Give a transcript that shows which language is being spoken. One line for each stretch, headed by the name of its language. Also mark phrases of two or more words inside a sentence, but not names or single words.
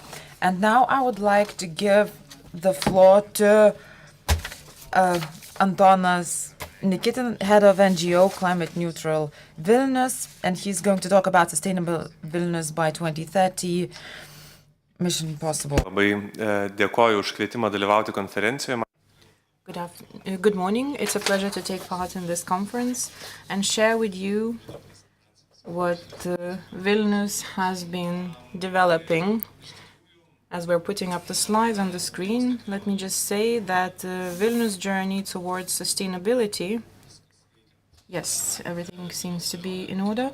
English: And now I would like to give the floor to Antonas Nikitin, head of NGO Climate Neutral Vilnius, and he's going to talk about Sustainable Vilnius by 2030. Mission Possible.
Lithuanian: Labai dėkoju už kvietimą dalyvauti konferencijoje.
English: Good morning. It's a pleasure to take part in this conference and share with you what Vilnius has been developing. As we're putting up the slides on the screen, let me just say that Vilnius' journey towards sustainability, yes, everything seems to be in order.